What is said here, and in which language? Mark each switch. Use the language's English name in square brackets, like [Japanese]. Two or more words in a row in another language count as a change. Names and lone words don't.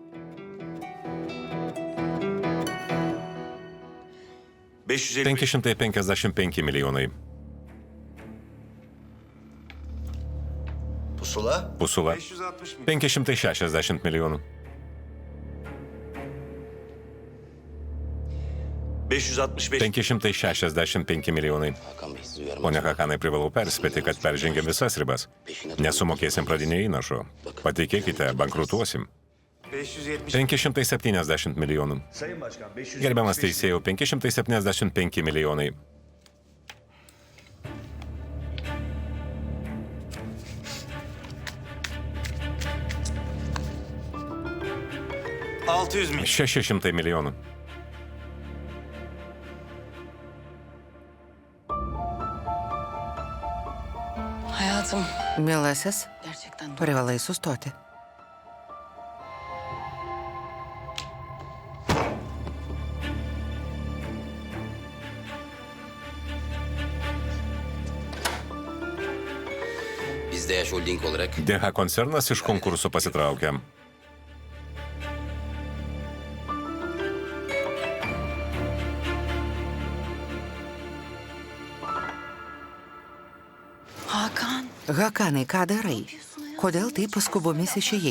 [Lithuanian] 555 milijonai. Pusula. 560 milijonų. 565 milijonai. [Turkish] Hakan Bey sizi uyarmak [Lithuanian] Pone [Turkish] zorunda. [Lithuanian] Hakanai, privalau perspėti, kad peržengėm visas ribas. Nesumokėsim pradinio įnašo. Patikėkite, bankrutuosim. 570 milijonų. Gerbiamas teisėjau, 575 milijonai. $600 600 milijonų. [Turkish] Hayatım, [Lithuanian] Mielasis, [Turkish] gerçekten [Lithuanian] privalai sustoti. [Turkish] Biz de Yaş Holding olarak [Lithuanian] DH koncernas iš konkursų pasitraukė. Hakan, Hakanai, ką darai? Kodėl taip paskubomis išėjai?